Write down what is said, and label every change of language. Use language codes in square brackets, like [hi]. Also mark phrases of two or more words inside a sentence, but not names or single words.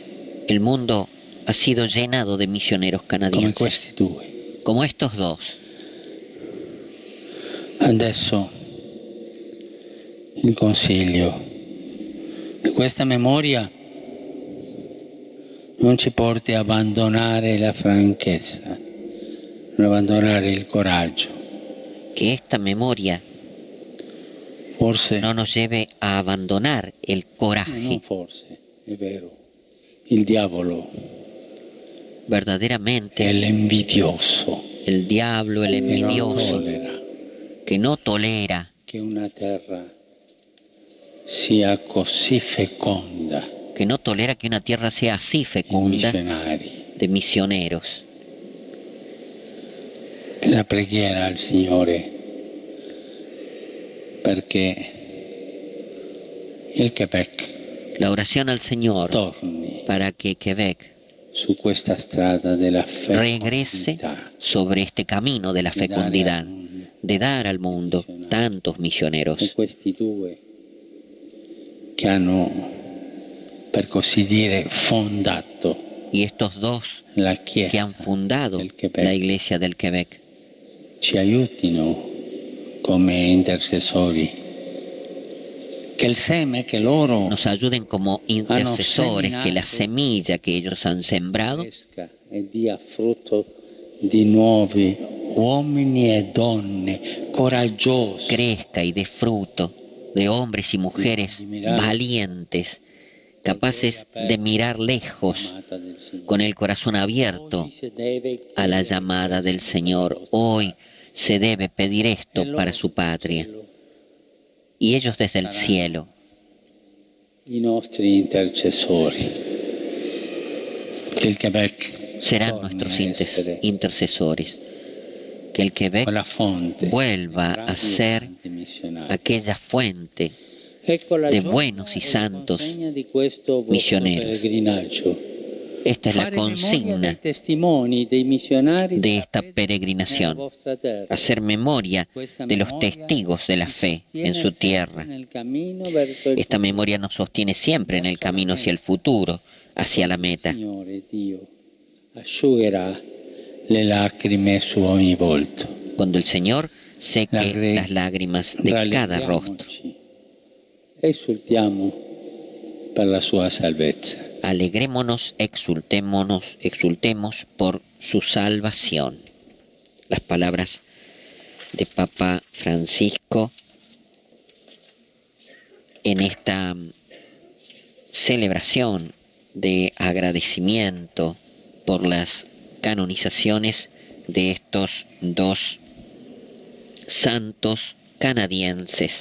[es] El mundo ha sido llenado de misioneros [it] come [es] canadienses, [it] questi due. [es] como estos dos. [it] Adesso il consiglio che questa memoria non ci porti a abbandonare la franchezza, non abbandonare il coraggio. [es] Que esta memoria [it] Forse, [es] no nos lleve a abandonar el coraje. [it] non forse, è vero, il diavolo è [es] Verdaderamente [it] l'invidioso, [es] el diablo, el [it] che non [es] envidioso, [it] tollera [es] que no tolera [it] che una terra sia così feconda [es] que no tolera que una tierra sea así [it] di [es] fecunda [it] missionari. [es] de misioneros. [it] La preghiera al Signore perché il Quebec [es] La oración al Señor [it] torni [es] para que Quebec [it] su questa strada della [es] regrese [it] fecondità, [es] sobre este camino de la fecundidad, de dar al mundo tantos [it] e [es] misioneros. [it] questi due che hanno, per così dire, fondato [es] Y estos dos [it] la [es] que han [it] Chiesa [es] fundado [it] del Quebec [es] la iglesia del Quebec [it] ci aiutino come intercessori, che il seme che loro [es] nos ayuden como intercesores, que la semilla que ellos han sembrado [it] cresca e dia frutto di nuovi uomini e donne coraggiosi, [es] crezca y dé fruto de hombres y mujeres valientes, capaces de mirar lejos, [it] amata del Signore. [es] con el corazón abierto [it] Oggi si deve [es] a la llamada del Señor. Hoy se debe pedir esto para su patria. Y ellos desde el cielo, [it] i nostri intercessori, che il Quebec [es] serán [it] torni [es] nuestros [it] a essere [es] intercesores. Que el Quebec [it] quella fonte [es] vuelva a ser [it] grandi missionari. [es] aquella fuente [it] Ecco la [es] de [it] gioia [es] buenos y [it] e la [es] santos [it] consegna di questo vostro [es] misioneros. [it] pellegrinaggio. [es] Esta es la [it] Fare memoria [es] consigna [it] dei testimoni dei missionari [es] de esta [it] nella [es] peregrinación, [it] vostra terra. [es] hacer memoria [it] Questa [es] de los [it] memoria [es] testigos de la fe en su [it] sostiene [es] tierra. [it] sempre nel cammino verso il [es] Esta memoria nos sostiene siempre en el camino hacia el futuro, hacia la meta. [it] Signore Dio asciugherà le lacrime su ogni volto. [es] Cuando el Señor seque [it] Rallegriamoci [es] las lágrimas de cada rostro. [it] e esultiamo per la sua salvezza. [es] Alegrémonos, exultemos por su salvación. Las palabras de Papa Francisco en esta celebración de agradecimiento por las canonizaciones de estos dos santos canadienses.